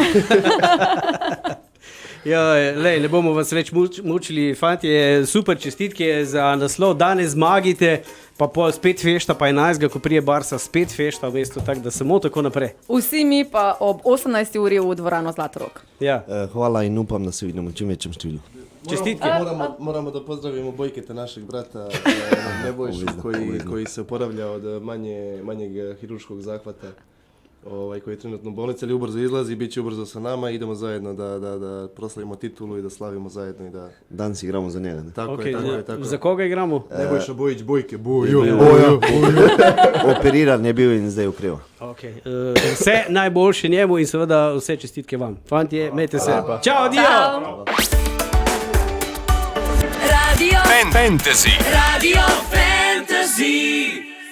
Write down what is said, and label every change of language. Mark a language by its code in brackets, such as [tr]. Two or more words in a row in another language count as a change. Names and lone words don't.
[sl] Ja, lej, ne bomo vas več mučili, fantje, super čestitke za naslov, danes zmagite, pa pol spet fešta, pa 11. ko prije Barsa spet fešta v mestu, tako da samo tako naprej. Vsi mi pa ob 18. uri v dvorano Zlatorog. Ja. Hvala in upam, da se vidimo v čim večjem številu. Čestitke. [sr] Moramo da pozdravimo Bojketa, našeg brata Nebojšu, koji se oporavlja od manjeg hirurškog zahvata. Koji je trenutno u bolnici, ali ubrzo izlazi, bit će ubrzo sa nama, idemo zajedno da proslavimo titulu i da slavimo zajedno. [sl] Danes igramo za njega. Tako Okay, je, tako je. Za koga igramo? Nebojša Bojić, Bojke, Operiran je bil in zdaj ukreval. Okay. Vse najboljše njemu in seveda vse čestitke vam. Fantje, imejte se. Čau, dio! Radio Fantasy. Radio Fantasy.